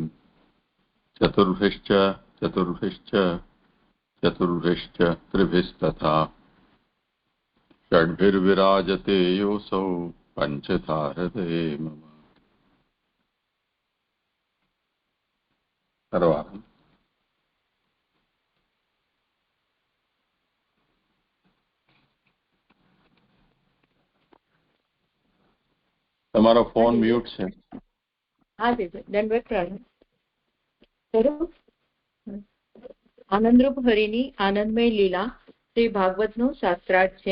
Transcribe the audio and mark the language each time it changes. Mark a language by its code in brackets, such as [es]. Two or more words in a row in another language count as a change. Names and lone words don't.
[sa] चतुर्भिश्च चतुर्भिश्च चतुर्भिश्च त्रिभिस्तथा षड्भिर्विराजते योऽसौ पञ्चधा हृदये मम। सर्वार्थम्। [gu] તમારો ફોન મ્યુટ છે. હા દીદી દંડવત પ્રણામ કરું. આનંદરૂપ હરિની આનંદમય લીલા શ્રી ભાગવતનો શાસ્ત્રાર્થ છે.